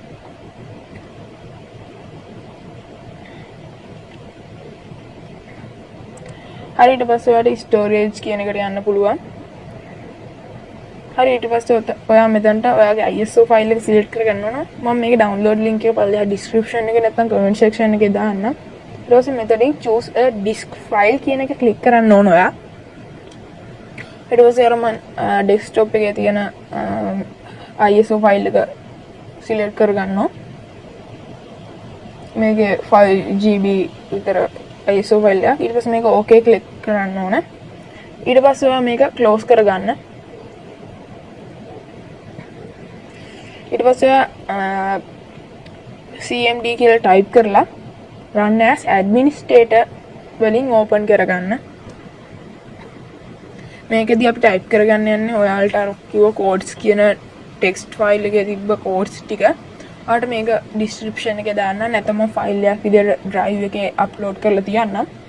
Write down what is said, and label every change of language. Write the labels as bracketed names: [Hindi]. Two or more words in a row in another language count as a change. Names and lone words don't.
[Sinhala] හරි ඊට පස්සේ ඔයාලට storage කියන එකට යන්න පුළුවන්. හරි ඊට පස්සේ ඔයා මෙතනට ඔයාගේ [English] ISO file [Sinhala] එක select කරගන්න ඕන. මම මේකේ [English] download link [Sinhala] එක පල්ලෙහා description එකේ නැත්නම් [English] comment section [Sinhala] එකේ දාන්නම්. ඊට පස්සේ මෙතනින් [English] choose a disk file [Sinhala] කියන එක click කරන්න ඕන ඔයා. ඊට පස්සේ අර මම desktop එකේ තියෙන [English] ISO file [Sinhala] එක select කරගන්නවා. මේකේ 5GB විතර [English] ISO file [Sinhala] එක. ඊට පස්සේ මේක [English] okay click [Sinhala] කරන්න ඕන. ඊට පස්සේ ඔයා මේක close කරගන්න. ඊට පස්සේ cmd කියලා type කරලා [English] run as administrator [Sinhala] වලින් open කරගන්න. මේකෙදී අපි type කරගන්න යන්නේ ඔයාලට අර කිව්ව codes කියන [English] text file [Sinhala] එකේ තිබ්බ codes ටික. ඔයාලට මේක description එකේ දාන්න නැත්නම් file එකක් විදිහට drive එකේ upload කරලා තියන්නම්.